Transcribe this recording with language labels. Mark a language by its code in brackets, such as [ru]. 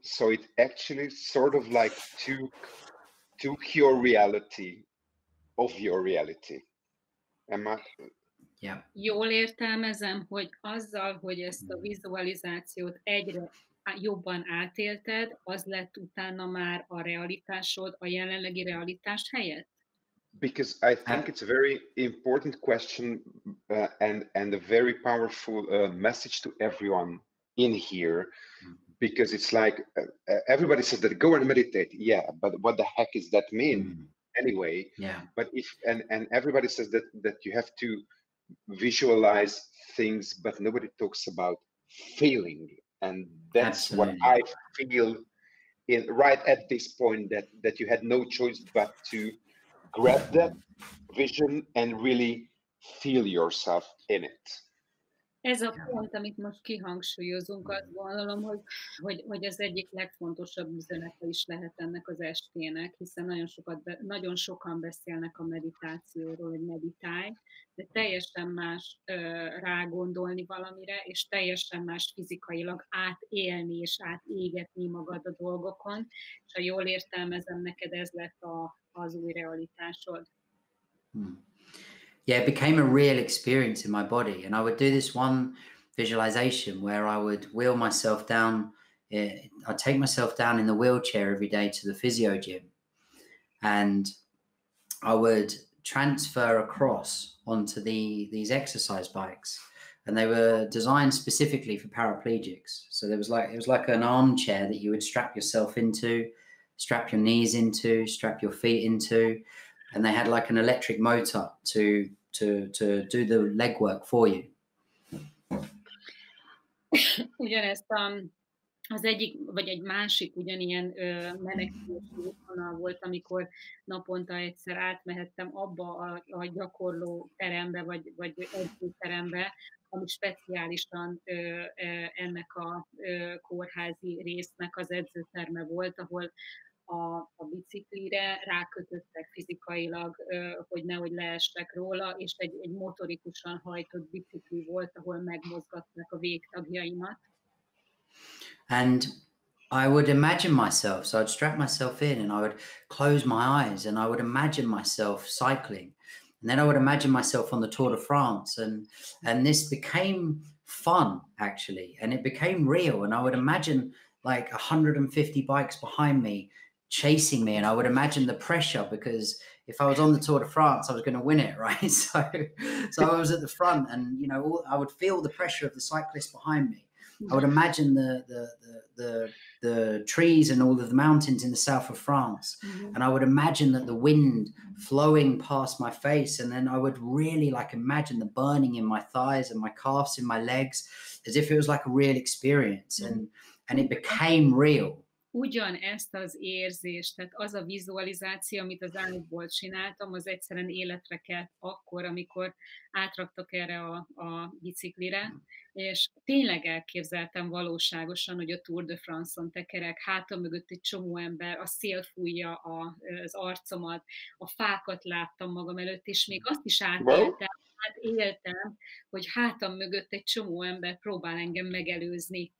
[en] So it actually sort of like took your reality of your reality. Yeah. [hu] Jól értelmezem, hogy azzal, hogy ezt a vizualizációt egyre jobban átélted, az lett utána már a realitásod, a jelenlegi realitás helyett? [en] Because I think it's a very important question and a very powerful message to everyone in here, because it's like everybody says that go and meditate. Yeah, but what the heck does that mean anyway? Yeah. But and everybody says that you have to visualize things, but nobody talks about feeling, and that's Absolutely. what I feel right at this point, that you had no choice but to grab that vision and really feel yourself in it. [hu] Ez a pont, amit most kihangsúlyozunk, azt gondolom, hogy az egyik legfontosabb üzenete is lehet ennek az estének, hiszen nagyon sokan beszélnek a meditációról, hogy meditálj, de teljesen más rágondolni valamire, és teljesen más fizikailag átélni és átégetni magad a dolgokon, és ha jól értelmezem, neked ez lett az új realitásod. [en] Yeah, it became a real experience in my body. And I would do this one visualization where I would wheel myself down. I'd take myself down in the wheelchair every day to the physio gym. And I would transfer across onto these exercise bikes. And they were designed specifically for paraplegics. So it was like an armchair that you would strap yourself into, strap your knees into, strap your feet into. And they had like an electric motor to do the legwork for you. [hu] Ugyanezt az egyik, vagy egy másik ugyanilyen menekülési útvonal volt, amikor naponta egyszer átmehettem abba a gyakorló terembe, vagy edzőterembe, ami speciálisan ennek a kórházi résznek az edzőterme volt, ahol a biciklire rákötöttek fizikailag, hogy nehogy leessek róla, és egy motorikusan hajtott bicikli volt, ahol megmozgatták a végtagjaimat. [en] And I would imagine myself, so I'd strap myself in and I would close my eyes and I would imagine myself cycling. And then I would imagine myself on the Tour de France, and this became fun, actually, and it became real. And I would imagine like 150 bikes behind me chasing me, and I would imagine the pressure, because if I was on the Tour de France, I was going to win it, right? So I was at the front, and you know, I would feel the pressure of the cyclists behind me. I would imagine the trees and all of the mountains in the south of France, and I would imagine that the wind flowing past my face, and then I would really like imagine the burning in my thighs and my calves in my legs, as if it was like a real experience, and it became real. [hu] Ugyanezt az érzést, tehát az a vizualizáció, amit az ágyból csináltam, az egyszerűen életre kelt akkor, amikor átraktak erre a biciklire, és tényleg elképzeltem valóságosan, hogy a Tour de France-on tekerek, hátam mögött egy csomó ember, a szél fújja az arcomat, a fákat láttam magam előtt, és még azt is éltem, hogy hátam mögött egy csomó ember próbál engem megelőzni.